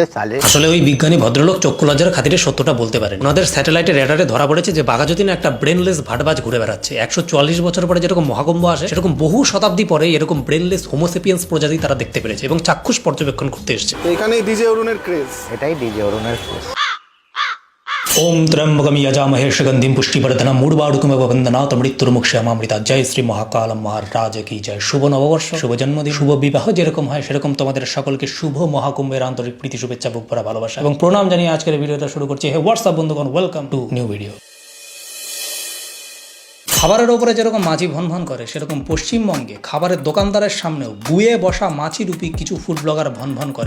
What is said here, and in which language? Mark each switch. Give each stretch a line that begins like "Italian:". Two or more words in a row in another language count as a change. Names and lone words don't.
Bangla: আসলে ওই বিজ্ঞানী ভদ্রলোক চক্ষু লজ্জার খাতিরে সত্যটা বলতে পারেন। ওনাদের স্যাটেলাইটের রেডারে ধরা পড়েছে যে বাঘাযতীনে একটা ব্রেনলেস ভাটবাজ ঘুরে বেড়াচ্ছে। 144 বছর পরে যেরকম মহাকুম্ভ আসে সেরকম বহু শতাব্দী পরে এরকম
English: brainless homo sapiens
Bangla: প্রজাতি তারা দেখতে পেরেছে এবং চাক্ষুষ পর্যবেক্ষণ করতে এসেছে। এখানেই ডিজে অরুণের ক্রেজ। এটাই ডিজে অরুণের ক্রেজ।
Sanskrit: ओम त्र्यंबकम यजामहे सुगंधिं पुष्टिवर्धनम् उर्वारुकमेव वन्दनात् मृत्युर्मुक्षयमामृता।
Hindi: जय श्री महाकाल महाराज की जय।
Bangla: শুভ নববর্ষ, শুভ জন্মদিন, শুভ বিবাহ যেরকম হয় সেরকম তোমাদের সকলকে শুভ মহাকুম্ভের আন্তরিক প্রীতি, শুভেচ্ছা, বুক ভরা ভালোবাসা এবং প্রণাম জানিয়ে আজকের ভিডিওটা শুরু করছি। হে হোয়াটসঅ্যাপ বন্ধুগণ,
English: welcome to new video.
Bangla: খাবারের ওপরে যেরকম মাছি ভন করে সেরকম পশ্চিমবঙ্গে খাবারের দোকানদারের সামনেও গুয়ে বসা মাছি রূপী কিছু
English: food blogger
Bangla: ভন করে।